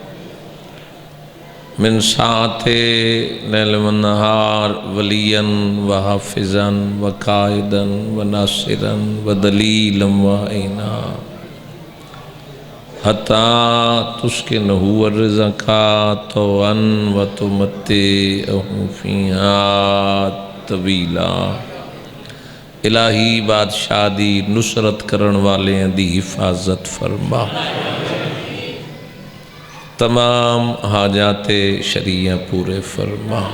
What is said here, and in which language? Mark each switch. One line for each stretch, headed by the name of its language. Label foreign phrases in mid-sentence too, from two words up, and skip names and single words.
Arabic: من ساعت لیل و نہار ولیاً و حافظاً و قائداً و ناصراً و دلیلاً و عینا حتی تسکنہ الرزق طوعاً و تمتعہ فیہا طویلا۔
Punjabi: الہی بادشاہ دی نصرت کرن والے دی حفاظت فرما، تمام حاجات شریعہ پورے فرما۔